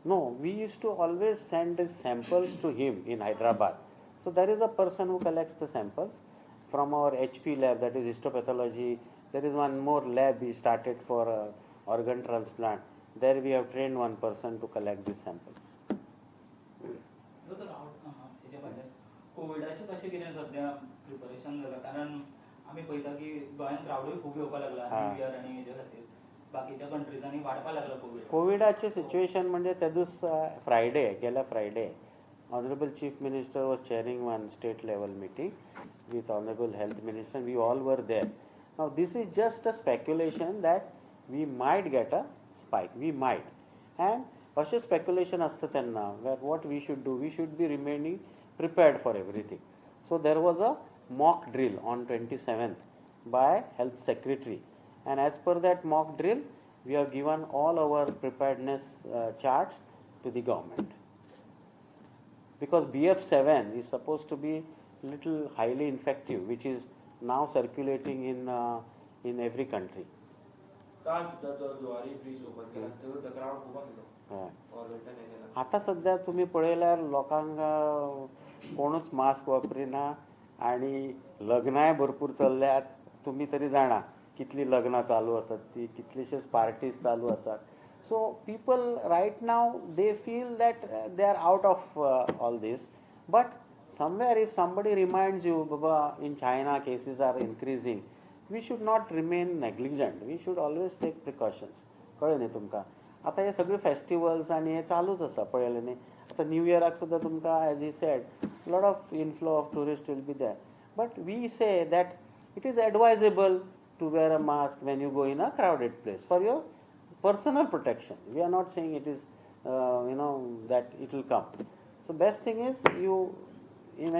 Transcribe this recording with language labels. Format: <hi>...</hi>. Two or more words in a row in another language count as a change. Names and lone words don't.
<en>No, we used to always send the samples to him in Hyderabad. So there is a person who collects the samples from our HP lab, that is histopathology. There is one more lab we started for organ transplant. There we have trained one person to collect these samples.</en> <kok>कोविडाचे कशें कितें सध्या प्रिपरेशन जालां कारण आमी पळयता की गोंयांत क्रावडूय खूब येवपाक लागला</kok> <en>New Year</en> <kok>आनी हेजे खातीर बाकीच्या कंट्रीजांनी वाडपाक लागला कोविड. कोविडाचे सिच्युएशन म्हणजे त्या दीस गेल्या फ्रायडे</kok> <en>Honorable Chief Minister was chairing one state level meeting with Honorable Health Minister. We all were there. Now this is just a speculation that we might get a spike. We might. And</en> <kok>अशें speculation असता तेन्ना</kok> <en>where what we should do, we should be remaining prepared for everything. So there was a mock drill on 27th by Health Secretary. And as per that mock drill, we have given all our preparedness charts to the government. Because BF7 is supposed to be little highly infective, which is now circulating in every country.</en> <kok>आता सध्या तुम्ही पळयल्यार लोकांक कोणूच मास्क वापरिना आणि लग्नाय भरपूर चल्ल्यात. तुम्ही तरी जाणा कितली लग्नां चालू आसात ती, कितलीशीच पार्टीज चालू आसात.</kok> <en>So people right now, they feel that they are out of all this. But somewhere if somebody reminds you, Baba, in China cases are increasing, we should not remain negligent. We should always take precautions.</en> <kok>कळ्ळें न्ही तुमकां. आतां हे सगळे फेस्टिवल्स आनी हे चालूच आसा पळयलें न्ही. आतां न्यू इयराक सुद्दां तुमकां</kok> <en>as he said lot of inflow of tourist will be there. But we say that it is advisable to wear a mask when you go in a crowded place for your personal protection. We are not saying it is that it will come. So best thing is you Even</en>